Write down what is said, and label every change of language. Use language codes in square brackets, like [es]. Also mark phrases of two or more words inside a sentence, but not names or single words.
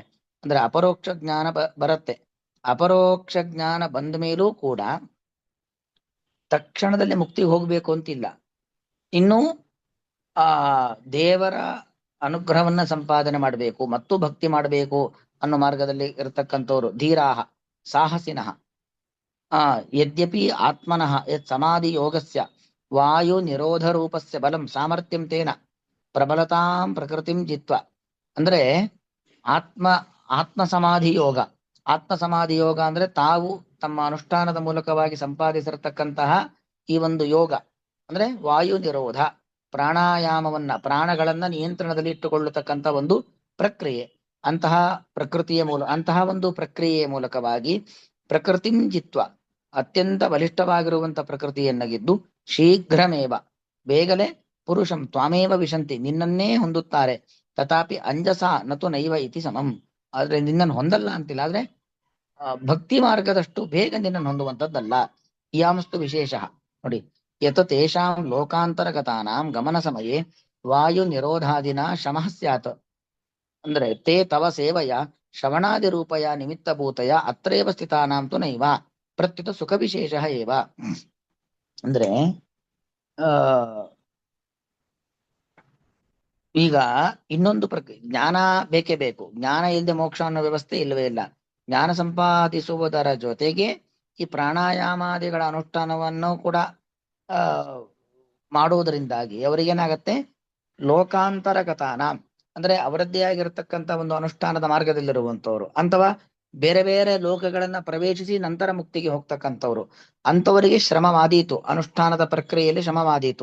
[kn] ಅಂದ್ರೆ ಅಪರೋಕ್ಷ ಜ್ಞಾನ ಬರುತ್ತೆ. ಅಪರೋಕ್ಷ ಜ್ಞಾನ ಬಂದ ಮೇಲೂ ಕೂಡ ತಕ್ಷಣದಲ್ಲಿ ಮುಕ್ತಿಗೆ ಹೋಗ್ಬೇಕು ಅಂತಿಲ್ಲ. ಇನ್ನು ಆ ದೇವರ ಅನುಗ್ರಹವನ್ನ ಸಂಪಾದನೆ ಮಾಡಬೇಕು ಮತ್ತು ಭಕ್ತಿ ಮಾಡಬೇಕು ಅನ್ನೋ ಮಾರ್ಗದಲ್ಲಿ ಇರತಕ್ಕಂಥವ್ರು [sa] ಧೀರಾಹ ಸಾಹಸಿನಃ. ಯದ್ಯಪಿ ಆತ್ಮನಃ ಯತ್ ಸಮಾಧಿ ಯೋಗಸ್ಯ ವಾಯು ನಿರೋಧ ರೂಪಸ್ಯ ಬಲಂ ಸಾಮರ್ಥ್ಯಂ ತೇನ ಪ್ರಬಲತಾಂ ಪ್ರಕೃತಿಂ ಜಿತ್ವ. [kn] ಅಂದ್ರೆ ಆತ್ಮ ಸಮಾಧಿ ಯೋಗ ಅಂದ್ರೆ ತಾವು ತಮ್ಮ ಅನುಷ್ಠಾನದ ಮೂಲಕವಾಗಿ ಸಂಪಾದಿಸಿರತಕ್ಕಂತಹ ಈ ಒಂದು ಯೋಗ ಅಂದ್ರೆ ವಾಯು ನಿರೋಧ, ಪ್ರಾಣಗಳನ್ನ ನಿಯಂತ್ರಣದಲ್ಲಿ ಇಟ್ಟುಕೊಳ್ಳತಕ್ಕಂಥ ಒಂದು ಪ್ರಕ್ರಿಯೆ. ಅಂತಹ ಒಂದು ಪ್ರಕ್ರಿಯೆಯ ಮೂಲಕವಾಗಿ [sa] ಪ್ರಕೃತಿಂ ಜಿತ್ವ, [kn] ಅತ್ಯಂತ ಬಲಿಷ್ಠವಾಗಿರುವಂತ ಪ್ರಕೃತಿಯನ್ನ ಗೆದ್ದು ಶೀಘ್ರಮೇವ ಬೇಗನೆ [sa] ಪುರುಷಂ ತ್ವಾಮೇವ ವಿಶಂತಿ, [kn] ನಿನ್ನನ್ನೇ ಹೊಂದುತ್ತಾರೆ. [sa] ತಥಾಪಿ ಅಂಜಸ ನತು ನೈವ ಇತಿ ಸಮಂ, [kn] ಆದ್ರೆ ನಿನ್ನನ್ನು ಹೊಂದಲ್ಲ ಅಂತಿಲ್ಲ, ಆದ್ರೆ ಭಕ್ತಿ ಮಾರ್ಗದಷ್ಟು ಬೇಗ ನಿನ್ನನ್ನು ಹೊಂದುವಂಥದ್ದಲ್ಲ. [sa] ಇಯಾಮಸ್ತು ವಿಶೇಷ ನೋಡಿ, ಯತ್ ತೇಷಾಂ ಲೋಕಾಂತರಗತಾನಾಂ ಗಮನ ಸಮಯೇ ವಾಯು ನಿರೋಧಾದಿನ ಶಮಃ ಸ್ಯಾತ್. ಅಂದ್ರೆ ತೇ ತವ ಸೇವಯ ಶ್ರವಣಾದಿ ರೂಪಯ ನಿಮಿತ್ತಭೂತಯ ಅತ್ರೇವ ಸ್ಥಿತಾನಾಂ ತು ನೈವ ಪ್ರತ್ಯುತ ಸುಖ ವಿಶೇಷ ಏವ. [kn] ಅಂದ್ರೆ ಆ ಈಗ ಇನ್ನೊಂದು ಜ್ಞಾನ ಬೇಕೇ ಬೇಕು. ಜ್ಞಾನ ಇಲ್ಲದೆ ಮೋಕ್ಷ ಅನ್ನೋ ವ್ಯವಸ್ಥೆ ಇಲ್ಲವೇ ಇಲ್ಲ. ಜ್ಞಾನ ಸಂಪಾದಿಸುವುದರ ಜೊತೆಗೆ ಈ ಪ್ರಾಣಾಯಾಮಾದಿಗಳ ಅನುಷ್ಠಾನವನ್ನು ಕೂಡ ಆ ಮಾಡುವುದರಿಂದಾಗಿ ಅವರಿಗೇನಾಗತ್ತೆ, ಲೋಕಾಂತರಗತಾನ ಅಂದ್ರೆ ಅವರದ್ದೇ ಆಗಿರತಕ್ಕಂತ ಒಂದು ಅನುಷ್ಠಾನದ ಮಾರ್ಗದಲ್ಲಿರುವಂತವ್ರು, ಅಥವಾ ಬೇರೆ ಬೇರೆ ಲೋಕಗಳನ್ನ ಪ್ರವೇಶಿಸಿ ನಂತರ ಮುಕ್ತಿಗೆ ಹೋಗ್ತಕ್ಕಂಥವ್ರು, ಅಂಥವರಿಗೆ ಶ್ರಮವಾದೀತು, ಅನುಷ್ಠಾನದ ಪ್ರಕ್ರಿಯೆಯಲ್ಲಿ ಶ್ರಮವಾದೀತು.